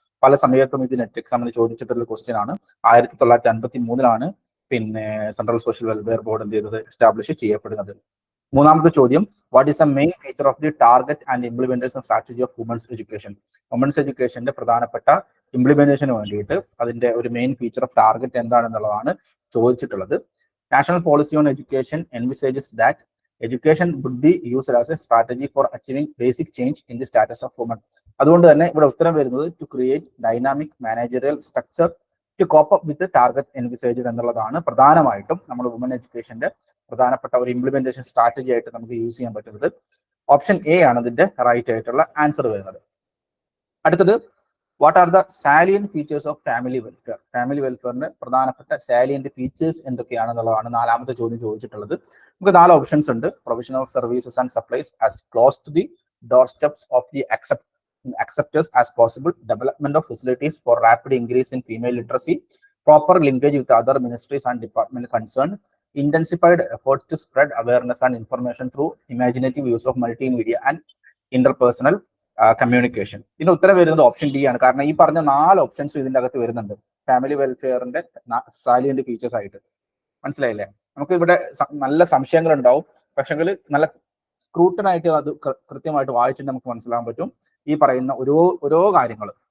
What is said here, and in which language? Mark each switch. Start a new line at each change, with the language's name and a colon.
Malayalam: പല സമയത്തും ഇത് നെറ്റ് എക്സാമിന് ചോദിച്ചിട്ടുള്ള ക്വസ്റ്റ്യൻ ആണ്. 1953 പിന്നെ സെൻട്രൽ സോഷ്യൽ വെൽഫെയർ ബോർഡ് എന്ത് ചെയ്തത്, എസ്റ്റാബ്ലിഷ് ചെയ്യപ്പെടുന്നത്. മൂന്നാമത്തെ ചോദ്യം,
English: What is a main feature of the target and implementation strategy of women's education?
Malayalam: Women's എഡ്യൂക്കേഷന്റെ പ്രധാനപ്പെട്ട ഇംപ്ലിമെന്റേഷന് വേണ്ടിയിട്ട് അതിന്റെ ഒരു മെയിൻ ഫീച്ചർ ഓഫ് ടാർഗറ്റ് എന്താണെന്നുള്ളതാണ് ചോദിച്ചിട്ടുള്ളത്.
English: National policy on education envisages that education would be used as a strategy for achieving basic change in the status of women.
Malayalam: അതുകൊണ്ട് തന്നെ ഇവിടെ ഉത്തരം വരുന്നത്
English: to create dynamic managerial structure to cope up with target envisaged
Malayalam: എന്നുള്ളതാണ് പ്രധാനമായിട്ടും നമ്മൾ woman എഡ്യൂക്കേഷന്റെ പ്രധാനപ്പെട്ട ഒരു ഇംപ്ലിമെന്റേഷൻ സ്ട്രാറ്റജി ആയിട്ട് നമുക്ക് യൂസ് ചെയ്യാൻ പറ്റുന്നത്. ഓപ്ഷൻ എ ആണ് ഇതിന്റെ റൈറ്റ് ആയിട്ടുള്ള ആൻസർ വരുന്നത്. അടുത്തത്,
English: What are the salient features of family welfare?
Malayalam: Family വെൽഫെയറിന്റെ പ്രധാനപ്പെട്ട സാലിയന്റ് ഫീച്ചേഴ്സ് എന്തൊക്കെയാണെന്നുള്ളതാണ് 4ാമത്തെ ചോദ്യം ചോദിച്ചിട്ടുള്ളത്. നമുക്ക് 4 ഓപ്ഷൻസ് ഉണ്ട്.
English: Provision of services and supplies as close to the doorsteps of the acceptors as possible, development of facilities for rapid increase in female literacy, proper linkage with other ministries and department concerned, intensified efforts to spread awareness and information through imaginative use of multimedia and interpersonal communication.
Malayalam: ഇതിന് ഉത്തരം വരുന്നത് option D ആണ്. കാരണം ഈ പറഞ്ഞ 4 ഓപ്ഷൻസും ഇതിന്റെ അകത്ത് വരുന്നുണ്ട് ഫാമിലി വെൽഫെയറിന്റെ സാലിയന്റ് ഫീച്ചേഴ്സ് ആയിട്ട്. മനസ്സിലായില്ലേ? നമുക്ക് ഇവിടെ നല്ല സംശയങ്ങൾ ഉണ്ടാവും, പക്ഷെങ്കിൽ നല്ല സ്ക്രൂട്ടനായിട്ട് അത് കൃത്യമായിട്ട് വായിച്ചിട്ട് നമുക്ക് മനസ്സിലാക്കാൻ പറ്റും ഈ പറയുന്ന ഓരോ കാര്യങ്ങൾ.